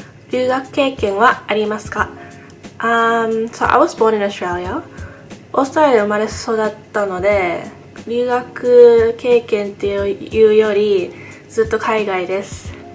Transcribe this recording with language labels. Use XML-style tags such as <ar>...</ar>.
<ja>留学経験はありますか？</ja> <en>So I was born in Australia.</en> <ja>オーストラリアで生まれ育ったので、留学経験っていうよりずっと海外です。</ja>